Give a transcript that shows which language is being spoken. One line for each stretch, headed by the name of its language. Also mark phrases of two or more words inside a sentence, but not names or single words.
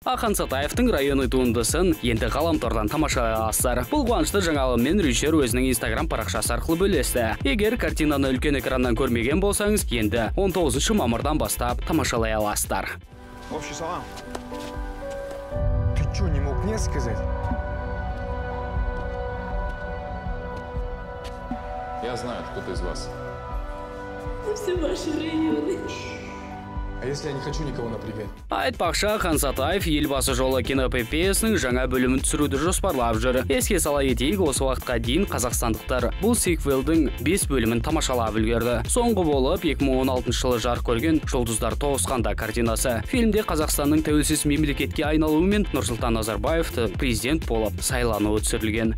Kazakh: Ақан Сатаевтың районы туындысын енді ғаламтордан тамашалай аласыздар. Бұл қуанышты жаңалығымен режиссер өзінің Instagram парақшасы арқылы бөлісті. Егер картинаны үлкен экраннан көрмеген болсаңыз, енді 19 мамырдан бастап тамашалай аласыздар.
Russian: Общий салам. Ты что, не мог мне сказать? Я знаю, кто-то из вас. Все ваши районы. А если я не хочу никого напрягать?
Kazakh: Айтпақшы, Ақан Сатаев елбасы жолы киноэпопеясының жаңа бөлімін түсіруді жоспарлап жүр. Еске сала кетейік, осы уақытқа дейін қазақстандықтар бұл сиквелдің 5 бөлімін тамашалап үлгерді. Соңғы болып 2016 жылы жарық көрген Жұлдыздар тоғысқанда картинасы. Фильмде Қазақстанның тәуелсіз мемлекетке айналуымен Нұрсұлтан Назарбаевты президент болып сайлануы түсірілген.